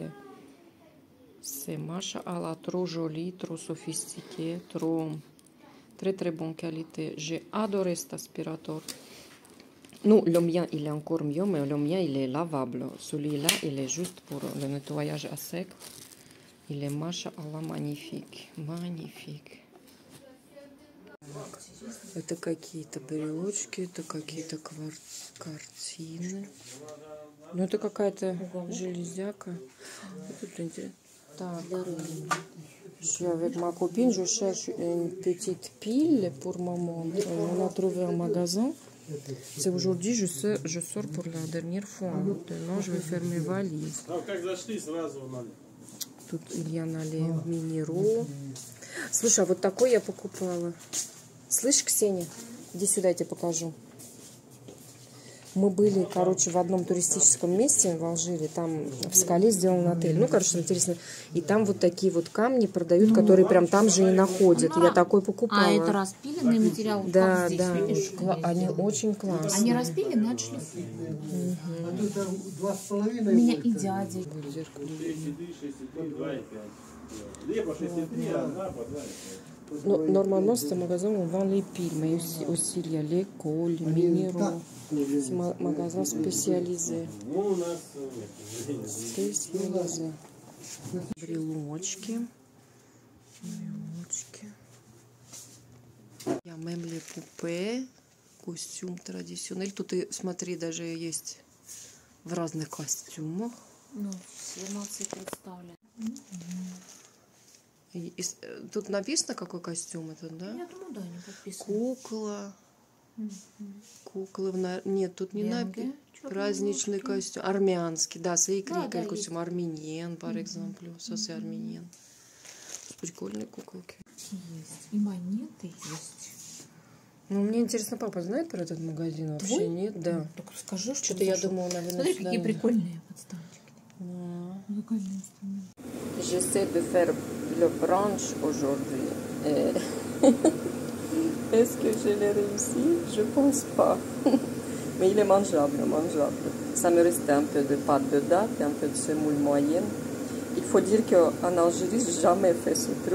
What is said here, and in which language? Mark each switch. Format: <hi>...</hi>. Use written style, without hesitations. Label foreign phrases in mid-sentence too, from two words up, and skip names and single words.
<fr>C'est machallah, trop joli, trop sophistiqué, trop très très bonne qualité. J'ai adoré cet aspirateur. Non, le mien, il est encore mieux, mais le mien, il est lavable. Celui-là, il est juste pour le nettoyage à sec. Il est machallah magnifique. Magnifique.</fr> <ru>Это какие-то брелочки, это какие-то картины. Ну, это какая-то железяка. Так.</ru> <fr>Je suis avec ma copine, je cherche une petite pile pour ma montre. On a trouvé un magasin. C'est aujourd'hui, je sors pour la dernière fois. Maintenant, je vais faire mes valises. Тут il y en a les минерaux.</fr> <ru>Слушай, а вот такой я покупала. Слышь, Ксения, иди сюда, я тебе покажу. Мы были, короче, в одном туристическом месте в Алжире, там в скале сделан отель. Ну, короче, интересно. И там вот такие вот камни продают, которые прям там же и находят. Я такой покупала. А это распиленный материал? Да, здесь, да. видишь? Они очень классные. Они распилены, отшлифованы. У меня и дядя. Ну,</ru> <fr>normalement, c'est un magasin où on vend les piles, mais aussi il y a l'école, les minéraux. C'est un magasin spécialisé.</fr> <ru>Специализé. Брелочки.</ru> <fr>Il y a même les poupées.</fr> <ru>Костюм традиционный. Тут, и, смотри, даже есть в разных костюмах. Ну, все эмоции представлены. Тут написано, какой костюм этот, да? Я думаю, да, не подписано. Кукла. Куклы. Нет, тут не написано. Праздничный костюм. Армянский, да,</ru> <fr>c'est écrit quel costume arménien, par exemple. Ça, c'est arménien.</fr> <ru>Прикольные куколки. Есть. И монеты есть. Ну, мне интересно, папа знает про этот магазин? Вообще Твой? нет, да. Ну, так расскажи, что Что-то я думала, наверное, Смотри, сюда какие надо. прикольные подставочки. Музыкальные инструменты.</ru> <fr>J'essaie de faire le brunch aujourd'hui. Est-ce que je l'ai réussi? Je pense pas. Mais il est mangeable, mangeable. Ça me restait un peu de pâte de date et un peu de semoule moyenne. Il faut dire qu'en Algérie, j'ai jamais fait ce truc.</fr>